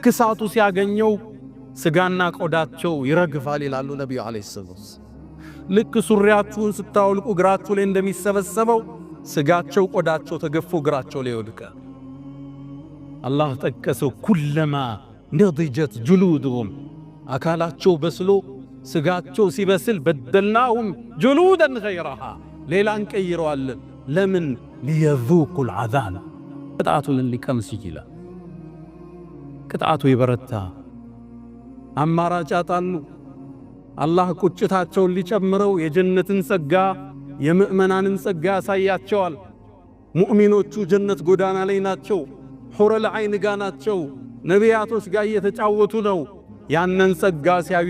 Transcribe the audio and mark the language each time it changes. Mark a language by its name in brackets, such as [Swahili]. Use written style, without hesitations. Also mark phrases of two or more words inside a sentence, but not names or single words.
[Amharic] ሳቱ ሲያገኘው ስጋና ቆዳቸው ይረግፋል ይላሉ ነብዩ [Arabic] عليه السلام። [Amharic] ልክ ሱሪያችሁን ስታወልቁ እግራችሁ ላይ እንደሚሰበሰበው ስጋቸው ቆዳቸው ተገፎ እግራቸው ላይ ይወድቃል። አላህ ጠቀሰው። [Arabic] كلما نضجت جلودهم [Amharic] አካላቸው በስሎ ስጋቸው ሲበስል [Arabic] بدلناهم جلودا غيرها [Amharic] ሌላን ቀይረዋለን። ለምን? [Arabic] ليذوقوا العذاب [Amharic] ቅጣቱን ሊቀምስ ይችላል። ቅጣቱ ይበረታ። አማራጭ አጣሉ። አላህ ቁጭታቸውን ሊጨምረው የጀነትን ጸጋ የምእመናንን ጸጋ ያሳያቸዋል። ሙእሚኖቹ ጀነት ጎዳና ላይ ናቸው። [Arabic] حور العين [Amharic] ጋ ናቸው። ነቢያቶች ጋር እየተጫወቱ ነው። ያንን ጸጋ ሲያዩ